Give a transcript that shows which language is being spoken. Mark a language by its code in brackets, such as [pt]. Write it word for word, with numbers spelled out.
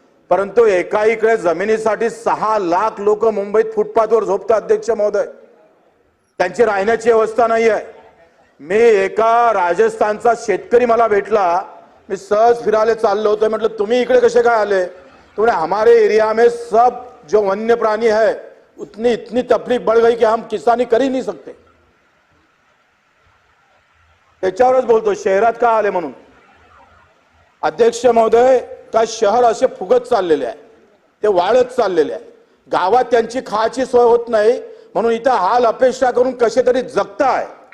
[mr] परंतु एका इकडे जमिनीसाठी सहा लाख लोक मुंबईत फुटपाथवर झोपतात अध्यक्ष महोदय, त्यांची राहण्याची व्यवस्था नाही आहे. मी एका राजस्थानचा शेतकरी मला भेटला, मी सहज फिरायला चाललो होतो, म्हटलं तुम्ही इकडे कसे काय आले. तो म्हणे [hi] हमारे एरिया में सब जो वन्य प्राणी है उतनी इतनी तकलीफ बढ़ गई कि हम किसानी कर ही नहीं सकते. [mr] त्याच्यावरच बोलतो शहरात का आले म्हणून. अध्यक्ष महोदय का शहर असे फुगत चाललेले आहे, ते वाढत चाललेले आहे. गावात त्यांची खायची सोय होत नाही, म्हणून इथं हाल अपेक्षा करून कसे तरी जगताय.